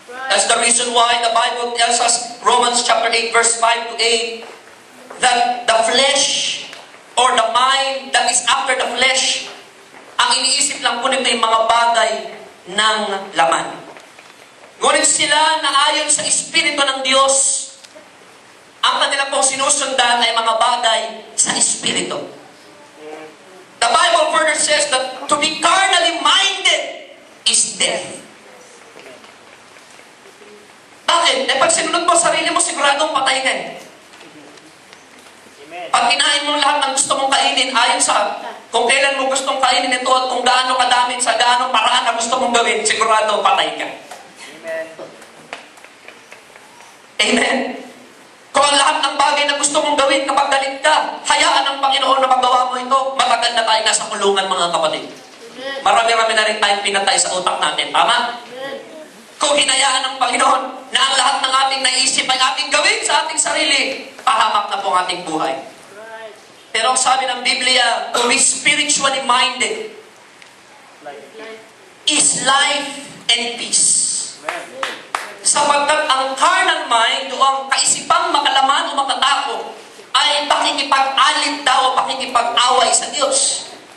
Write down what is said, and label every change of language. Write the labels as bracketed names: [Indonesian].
[English] That's the reason why the Bible tells us, Romans chapter 8, verse 5 to 8, that the flesh or the mind that is after the flesh, [Filipino] ang iniisip lang po nito yung mga bagay ng laman. Ngunit sila na ayon sa Espiritu ng Diyos, ang kanila pong sinusundan ay mga bagay sa Espiritu. [English] The Bible further says that to be carnally minded is death. [Filipino] Bakit? Pag sinunod mo sarili mo, siguradong patay ka. Pag kinain mo lahat ng gusto mong kainin, ayon sa kung kailan mo gustong kainin ito at kung gaano kadami sa gaano paraan na gusto mong gawin, sigurado patay ka. Amen. Amen. Kung ang lahat ng bagay na gusto mong gawin kapag galit ka, hayaan ng Panginoon na magawa mo ito, matagal na tayo nasa kulungan, mga kapatid. Marami-rami na rin tayong pinatay sa utak natin. Tama? Kung hinayaan ng Panginoon na ang lahat ng ating naisip ay ating gawin sa ating sarili, pahamak na po ang ating buhay. Pero sabi ng Biblia, [English] to be spiritually minded is life and peace. [Filipino] Sapagkat ang carnal mind o ang kaisipang makalaman o makatao ay pakikipag-alit daw o pakikipag-away sa Diyos.